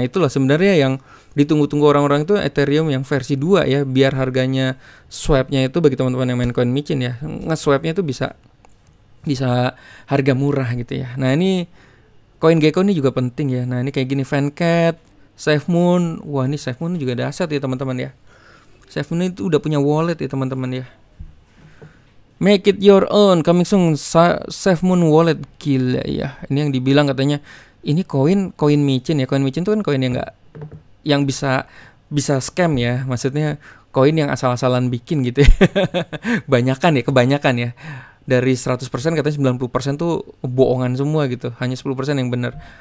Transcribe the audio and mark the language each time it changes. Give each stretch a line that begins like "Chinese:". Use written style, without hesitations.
Indonesian: Nah, itulah sebenarnya yang ditunggu-tunggu orang-orang itu, Ethereum yang versi 2 ya, biar harganya swap-nya itu bagi teman-teman yang main coin micin ya, nge-swap-nya itu bisa harga murah gitu ya. Nah, ini CoinGecko ini juga penting ya. Nah, ini kayak gini, Fancat, SafeMoon. Wah, ini SafeMoon juga dahsyat ya teman-teman ya. SafeMoon itu udah punya wallet ya teman-teman ya.
English: Make it your own, coming soon, SafeMoon wallet.
Indonesian: Gila ya. Ini yang dibilang katanya ini koin micin ya. Koin micin itu kan koin yang bisa scam ya. Maksudnya koin yang asal-asalan bikin gitu ya. Kebanyakan ya. dari 100% katanya 90% tuh bohongan semua gitu, hanya 10% yang benar.